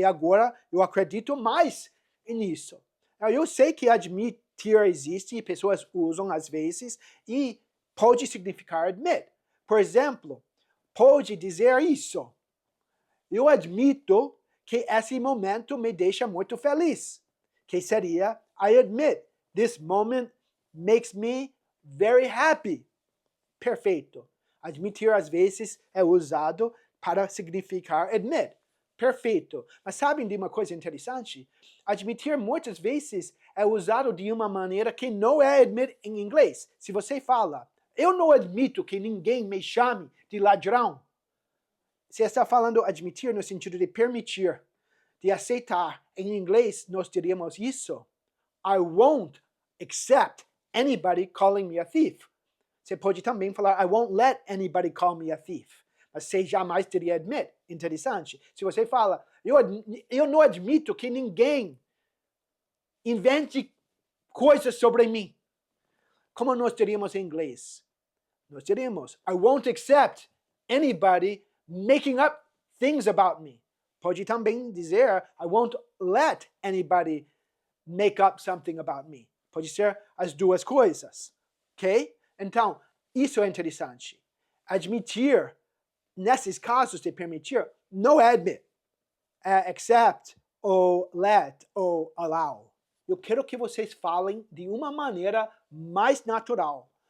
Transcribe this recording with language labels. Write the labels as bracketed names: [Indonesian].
[Portuguese] E agora eu acredito mais nisso. Eu sei que admitir existe e pessoas usam às vezes e pode significar admit. Por exemplo, pode dizer isso. Eu admito que esse momento me deixa muito feliz. Que seria, [English] I admit, this moment makes me very happy. [Portuguese] Perfeito. Admitir às vezes é usado para significar admit. Perfeito. Mas sabem de uma coisa interessante? Admitir muitas vezes é usado de uma maneira que não é admit em inglês. Se você fala, eu não admito que ninguém me chame de ladrão. Você está falando admitir no sentido de permitir, de aceitar. Em inglês, nós diríamos isso. [English] I won't accept anybody calling me a thief. [Portuguese] Você pode também falar, [English] I won't let anybody call me a thief. [Portuguese] mas você jamais teria admit. Interessante. Se você fala, eu não admito que ninguém invente coisas sobre mim. Como nós teríamos em inglês? Nós teríamos, [English] I won't accept anybody making up things about me. [Portuguese] Pode também dizer, [English] I won't let anybody make up something about me. [Portuguese] Pode ser as duas coisas, ok? Então, isso é interessante. Admitir, nesses casos de permitir, não é admit, é accept, ou let, ou allow. Eu quero que vocês falem de uma maneira mais natural.